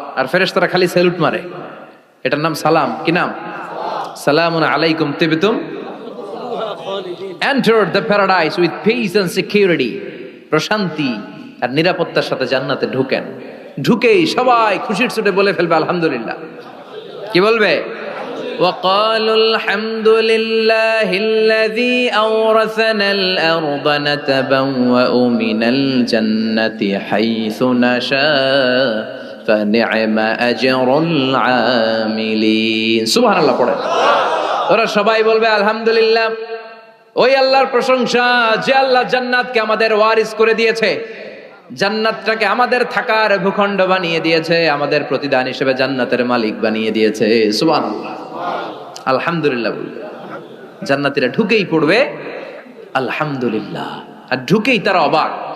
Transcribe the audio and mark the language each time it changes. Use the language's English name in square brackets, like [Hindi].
[Bangla] আর ফেরেশতারা খালি স্যালুট মারে, এটার নাম সালাম। কি নাম? [Arabic] সালামুন আলাইকুম তিবতুম [English] Enter the paradise with peace and security. [Bangla] প্রশান্তি আর নিরাপত্তার সাথে জান্নাতে ঢুকেন। ঢুকেই সবাই খুশির ছুটে বলে ফেলবে আলহামদুলিল্লাহ। কি বলবে? [Arabic] وقالوا الحمد لله الذي أورثنا الأرض نتبوأ من الجنة حيث نشاء فنعم أجر العاملين। [Bangla] সুবহান আল্লাহ পড়ে ওরা সবাই বলবে আলহামদুলিল্লাহ, ওই আল্লাহর প্রশংসা যে আল্লাহ জান্নাতকে আমাদের ওয়ারিস করে দিয়েছে, জান্নাতটাকে আমাদের থাকার ভূখণ্ড বানিয়ে দিয়েছে, আমাদের প্রতিদান হিসেবে জান্নাতের মালিক বানিয়ে দিয়েছে। সুবহানাল্লাহ, আলহামদুলিল্লাহ বলবে। জান্নাতীরা ঢুকেই পড়বে আলহামদুলিল্লাহ, আর ঢুকেই তারা অবাক।